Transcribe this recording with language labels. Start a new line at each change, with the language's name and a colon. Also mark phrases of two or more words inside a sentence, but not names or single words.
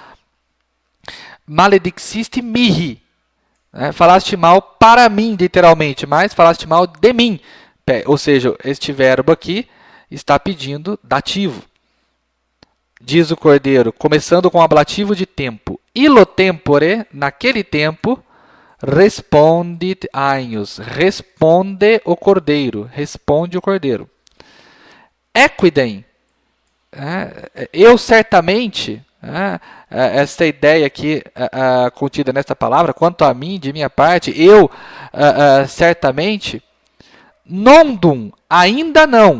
Latin: Malediciste mihi, né?
Portuguese: Falaste mal para mim, literalmente, mas falaste mal de mim. Ou seja, este verbo aqui está pedindo dativo. Diz o cordeiro, começando com o ablativo de tempo.
Latin: Illo tempore,
Portuguese: naquele tempo,
Latin: respondit agnus.
Portuguese: Responde o cordeiro. Responde o cordeiro. Equidem. Eu certamente, esta ideia aqui contida nesta palavra, quanto a mim, de minha parte, eu certamente, nondum, ainda não.